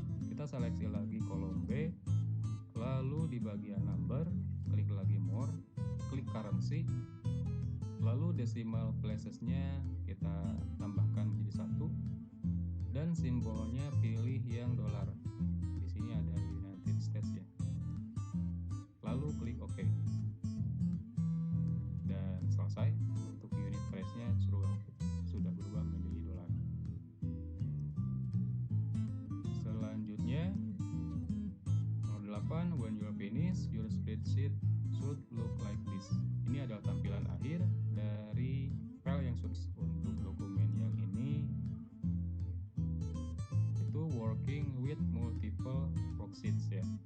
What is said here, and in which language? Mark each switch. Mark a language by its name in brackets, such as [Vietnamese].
[Indonesian] Kita seleksi lagi kolom B, lalu di bagian number, klik lagi more, klik currency, lalu decimal places-nya kita tambahkan menjadi 1, dan simbolnya pilih yang dolar. Di sini ada United States ya. Lalu klik OK. Dan selesai. Untuk unit price-nya sudah berubah menjadi dolar. Selanjutnya nomor 8, [English] when you're finished, your spreadsheet should look like this. [Indonesian] Ini adalah tampilan akhir dari file yang sudah untuk dokumen yang ini. Itu working with multiple worksheets ya.